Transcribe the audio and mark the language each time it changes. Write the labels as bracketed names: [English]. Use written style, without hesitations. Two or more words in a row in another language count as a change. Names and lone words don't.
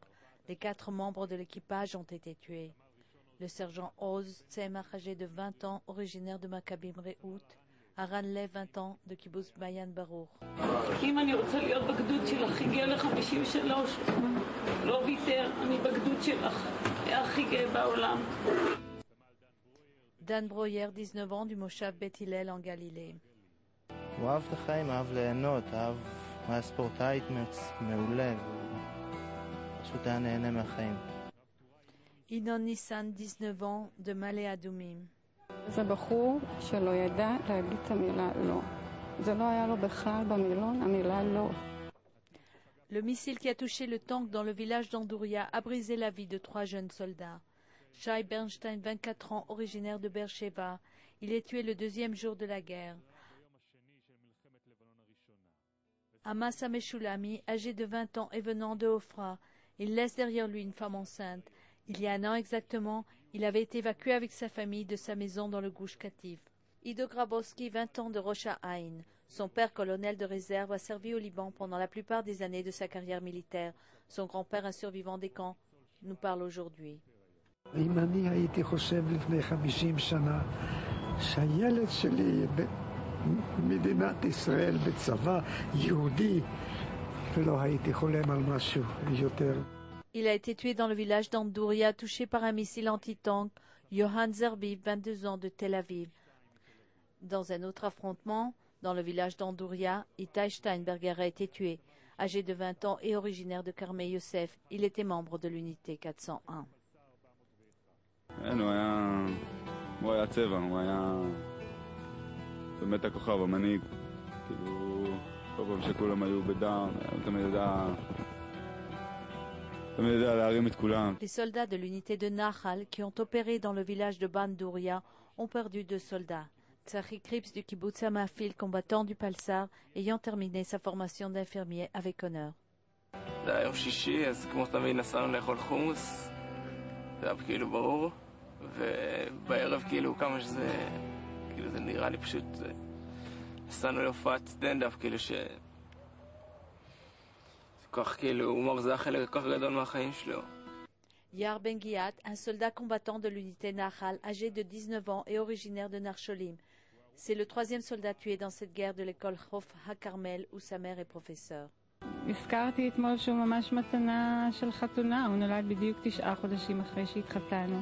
[French] Les 4 membres de l'équipage ont été tués. Le sergent Oz Tzemach, âgé de 20 ans, originaire de Maccabim Rehout, Aran Lev, 20 ans, de Kibbutz Bayan Baruch. Dan Broyer, 19 ans, du Moshav Beth Hillel en Galilée. [Hebrew] הוא אהב את החיים, אהב ליהנות, היה ספורטאי מעולה, פשוט היה נהנה מהחיים. [French] Inon Nissan, 19 ans, de Malé Adoumim. [Hebrew] זה בחור שלא ידע להגיד את המילה לא. זה לא היה לו בכלל במילון, המילה לא. [French] Le missile qui a touché le tank dans le village d'Andouria a brisé la vie de 3 jeunes soldats. Shai Bernstein, 24 ans, originaire de Beersheba. Il est tué le 2e jour de la guerre. Amasa Meshulami, âgé de 20 ans et venant de Ofra, il laisse derrière lui une femme enceinte. Il y a un an exactement, il avait été évacué avec sa famille de sa maison dans le Gush Katif. Ido Grabowski, 20 ans, de Rosh Haïn. Son père, colonel de réserve, a servi au Liban pendant la plupart des années de sa carrière militaire. Son grand-père, un survivant des camps, nous parle aujourd'hui. [Hebrew] אם אני הייתי חושב לפני 50 שנה שהילד שלי במדינת ישראל בצבא יהודי, לא הייתי חולם על משהו יותר. [French] Il a été tué dans le village d'Andouria, touché par un missile anti-tank. Johan Zerbib, 22 ans, de Tel Aviv. Dans un autre affrontement, dans le village d'Andouria, Itai Steinberger a été tué. Âgé de 20 ans et originaire de Carmé Yosef, il était membre de l'unité 401. [Hebrew] הוא היה צבע, הוא היה באמת הכוכב, המנהיג. כאילו, כל פעם שכולם היו בדם, תמיד ידע להרים את כולם. [French] Les soldats de l'unité de Nahal qui ont opéré dans le village de Bandouria ont perdu 2 soldats. Tzachi Krips du kibbutz Hamafil, combattant du Palsar, ayant terminé sa formation d'infirmier avec honneur. [Hebrew] זה היה יום שישי, אז כמו תמיד נסענו לאכול חומוס. זה היה כאילו ברור. ובערב כאילו כמה שזה, כאילו זה נראה לי פשוט, נסענו להופעת סטנדאפ, כאילו ש... כך כאילו, הומור זה החלק כל כך גדול מהחיים שלו. [French] Yar Ben Giat, un soldat combattant de l'unité Nahal, âgé de 19 ans et originaire de Narcholim. C'est le 3e soldat tué dans cette guerre de l'école Chof HaKarmel, où sa mère est professeure. [Hebrew] הזכרתי אתמול שהוא ממש מתנה של חתונה, הוא נולד בדיוק 9 חודשים אחרי שהתחתנו.